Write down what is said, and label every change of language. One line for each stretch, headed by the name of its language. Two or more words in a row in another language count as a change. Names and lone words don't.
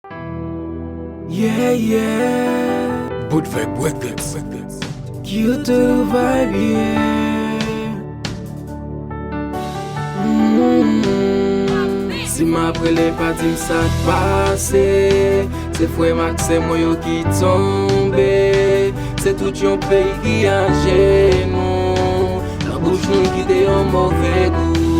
English: Yeah, yeah. Good Vibe Records. Q to Vibe, yeah. Mm.
Haitian Creole: Si m apre le pa di m sa k pase, se Frè Max e mwen yo ki tonbe. Se tout yon peyi ki a jenou. Nan bouch nou ki te yon move gou.